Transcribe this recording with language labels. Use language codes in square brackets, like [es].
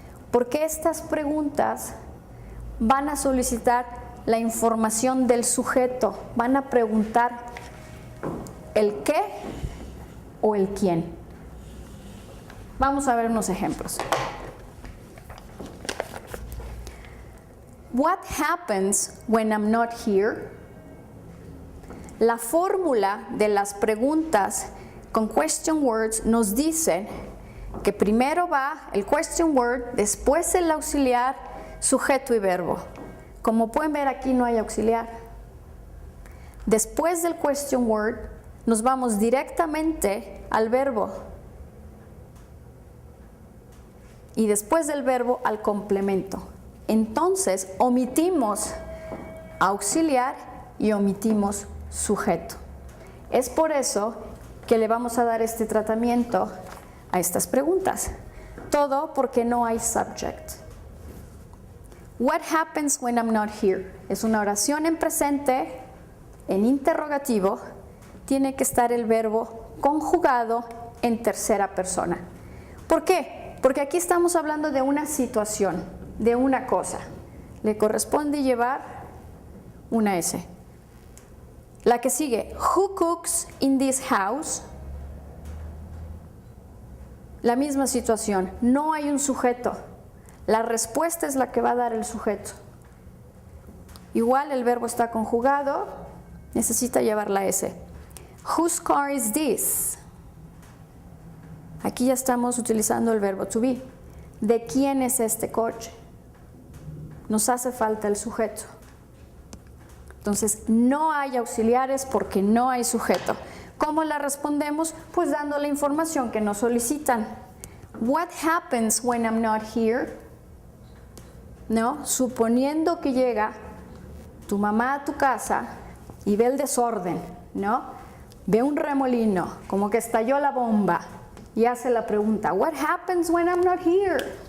[es] Porque estas preguntas van a solicitar la información del sujeto. Van a preguntar el qué o el quién. Vamos a ver unos ejemplos. [en] What happens when I'm not here? [es] La fórmula de las preguntas con question words nos dice que primero va el question word, después el auxiliar, sujeto y verbo. Como pueden ver, aquí no hay auxiliar. Después del question word nos vamos directamente al verbo. Y después del verbo al complemento. Entonces omitimos auxiliar y omitimos sujeto. Es por eso que le vamos a dar este tratamiento a estas preguntas. Todo porque no hay subject. [en] What happens when I'm not here? [es] Es una oración en presente, en interrogativo. Tiene que estar el verbo conjugado en tercera persona. ¿Por qué? Porque aquí estamos hablando de una situación, de una cosa. Le corresponde llevar una S. La que sigue, [en] who cooks in this house? [es] La misma situación, no hay un sujeto. La respuesta es la que va a dar el sujeto. Igual el verbo está conjugado, necesita llevar la S. [en] Whose car is this? [es] Aquí ya estamos utilizando el verbo to be. ¿De quién es este coche? Nos hace falta el sujeto. Entonces, no hay auxiliares porque no hay sujeto. ¿Cómo la respondemos? Pues dando la información que nos solicitan. [en] What happens when I'm not here? [es] ¿No? Suponiendo que llega tu mamá a tu casa y ve el desorden, ¿no? Ve un remolino, como que estalló la bomba, y hace la pregunta, [en] What happens when I'm not here?